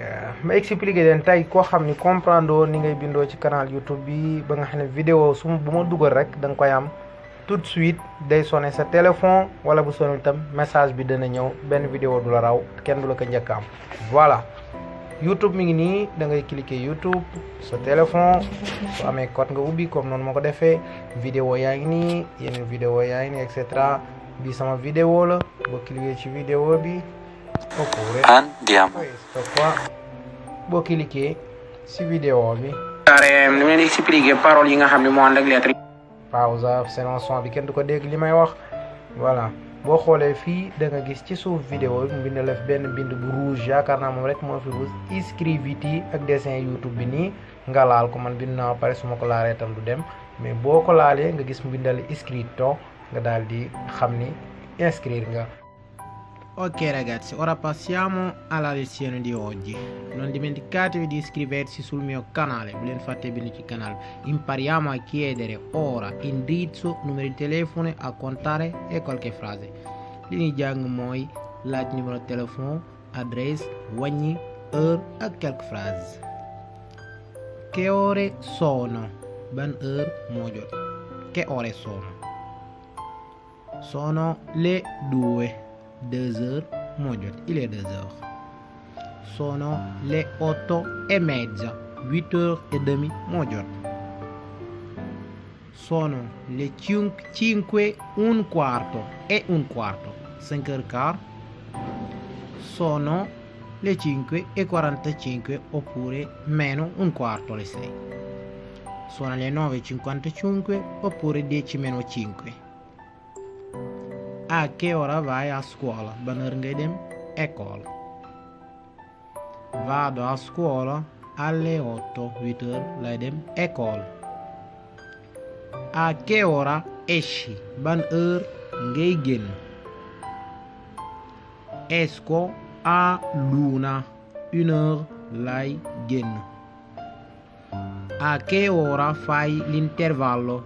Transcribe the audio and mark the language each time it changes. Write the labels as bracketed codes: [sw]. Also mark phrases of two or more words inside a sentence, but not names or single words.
[wo] ma expliquer leen tey koo xam ni comprendre ni ngay bindoo ci canal YouTube bi ba nga xam ne vidéo su bu ma dugal rek da nga koy am [fr] tout de suite [wo] day sonné sa téléphone wala bu sonné itam message bi dana ñëw benn vidéo du la raw kenn du la ko njëkk am. voilà YouTube mi ngi nii da ngay cliquer YouTube sa téléphone su amee code nga ubbi comme noonu ma ko defee vidéo yaa ngi nii yeneen vidéo yaa ngi nii et cetera bi sama vidéo la boo cliquer ci vidéo bi. [it] Andiamo. Questo qua [wo] boo cliquer ci vidéo bi. ni leen expliquer parole yi nga xam ne moo ànd ak lettre. pause sinon son bi kenn du ko dégg li may wax voilà boo xoolee fii da nga gis ci suuf vidéo bi mu bind la benn bind bu rouge yaakaar naa moom rek moo fi rouge iscriviti ak dessin YouTube bi nii nga laal ko man bind naa pare su ma ko laalee tam du dem mais boo ko laalee nga gis mu bindal iscritto nga daal di xam ni inscrire nga. [it] Ok ragazzi, ora passiamo alla lezione di oggi. Non dimenticatevi di iscriversi sul mio canale, ve lo fate bene sul canale. Impariamo a chiedere ora indirizzo, numero di telefono, a contare e qualche frase. [wo] Li ñuy jàng mooy laaj [fr] numéro de téléphone, [wo] adresse, wàññi, heure ak [fr] quelques phrases. [it] Che ore sono? [wo] Ban heure moo jot? [it] Che ore sono? Sono le 2. [wo] 2 heures moo jot, [fr] il est 2 heures. [it] Sono le 8:30, 8:30 [wo] moo jot. [it] Sono le 5:15 e un quarto, 5:15. Sono le 5:45 oppure meno un quarto alle 6. Sono le 9:55 oppure 10 meno 5. A che ora vai a scuola? [wo] Ban heure ngay dem école. [it] Vado a scuola alle 8, 8 [wo] heures lay dem école. [it] A che ora esci? [wo] Ban heure ngay génn. [it] Esco a l'una, 1 [wo] heure lay génn. [it] A che ora fai l'intervallo?